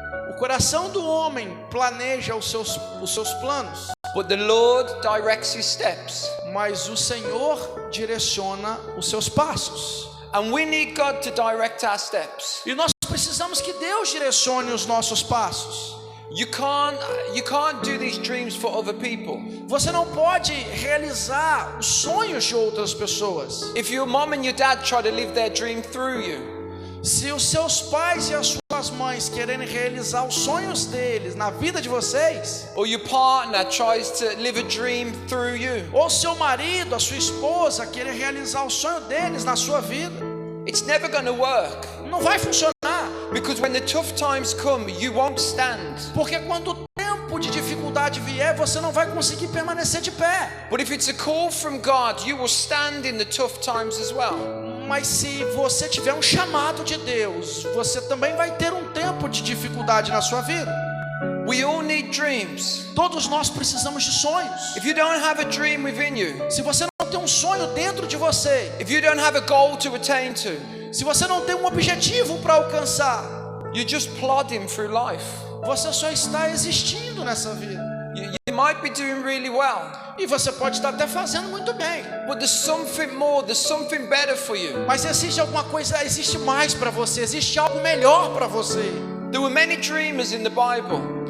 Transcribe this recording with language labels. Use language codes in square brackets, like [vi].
[pt] O coração do homem planeja os seus planos. [en] But the Lord directs his steps. [pt] Mas o Senhor direciona os seus passos. [en] And we need God to direct our steps. [pt] E nós precisamos que Deus direcione os nossos passos. [en] You can't do these dreams for other people. [pt] Você não pode realizar os sonhos de outras pessoas. [en] If your mom and your dad try to live their dream through you, [pt] se os seus pais e as suas mães querem realizar os sonhos deles na vida de vocês, [en] or your partner tries to live a dream through you, [pt] ou seu marido, a sua esposa querem realizar o sonho deles na sua vida, [en] it's never going to work. [pt] Não vai funcionar. [en] Because when the tough times come, you won't stand. [pt] Porque quando o tempo de dificuldade vier, você não vai conseguir permanecer de pé. [en] But if it's a call from God, you will stand in the tough times as well. [pt] Mas se você tiver um chamado de Deus, você também vai ter um tempo de dificuldade na sua vida. [en] We all need dreams. [pt] Todos nós precisamos de sonhos. [en] If you don't have a dream within you, [pt] se você não tem um sonho dentro de você, [en] if you don't have a goal to attain to, [pt] se você não tem um objetivo para alcançar, [en] you're just plodding through life. [pt] Você só está existindo nessa vida. [en] You might be doing really well. [pt] E você pode estar até fazendo muito bem. [en] But there's something more, there's something better for you. [pt] Mas existe alguma coisa, existe mais para você, existe algo melhor para você. [en] There were many dreamers in the Bible.